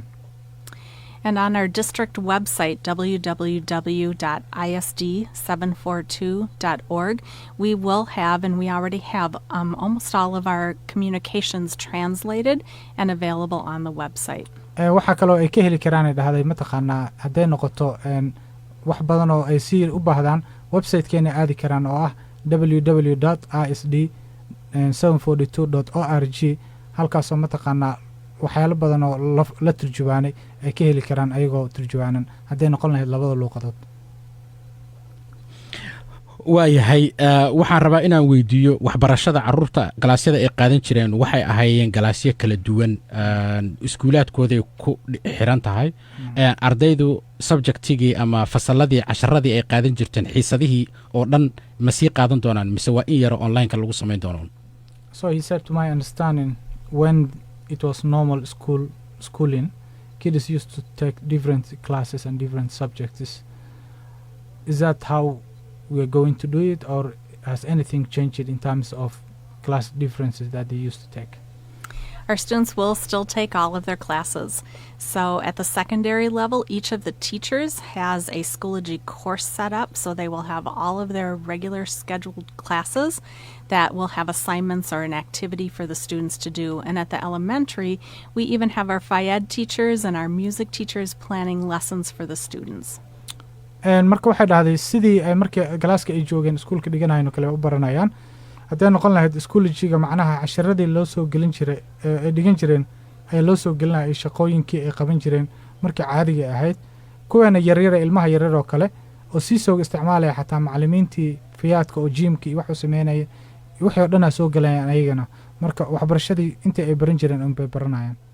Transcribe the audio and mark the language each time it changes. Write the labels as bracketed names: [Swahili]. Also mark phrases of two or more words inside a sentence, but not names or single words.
[English] And on our district website, www.isd742.org, we will have, and we already have, almost all of our communications translated and available on the website. [Somali] waxaa kaloo ay ka heli karaan dhahday mataqaanaa hadday noqoto wax badan oo ay si u baahdaan website-keena aadi karaan oo ah www.isd742.org halkaasoo mataqaanaa waxyaalo badan oo la turjubaanay ay ka heli karaan ayagoo turjubaanan hadday noqon lahayd labada luuqadood. waayahay waxaan rabaa inaan weydiiyo waxbarashada caruurta galaasyada ay qaadan jireen waxay ahaayeen galaasyo kala duwan iskuulaadkooday ku xiran tahay ardaydu subjectigii ama fasalladii casharadii ay qaadan jirteen xiisadihii oo dhan ma sii qaadan doonaan mise waa in yaro online-ka lagu samayn doono? [English] So he said, to my understanding, when it was normal schooling, kids used to take different classes and different subjects. Is that how we are going to do it, or has anything changed in terms of class differences that they used to take? Our students will still take all of their classes. So at the secondary level, each of the teachers has a Schoology course set up, so they will have all of their regular scheduled classes that will have assignments or an activity for the students to do. And at the elementary, we even have our Phi-Ed teachers and our music teachers planning lessons for the students. [Somali] marka waxay dhahday sidii ay markii galaaska ay joogeen iskuulka dhiganayno kale u baranayaan hadday noqon lahayd Schoology-ga macnaha casharadii loo soo gelin jiray ay dhigan jireen ay loo soo gelinayay shaqooyinkii ay qaban jireen markii caadiga ahayd kuwana yaryar ilmaha yaryar oo kale oo si soo isticmaalaya xataa macallimiintii fiyaadka oo gymka iyo wax u sameynaya wixii oo dhan soo galayaan ayagana marka waxbarashadii intii ay baran jireen un bay baranayaan.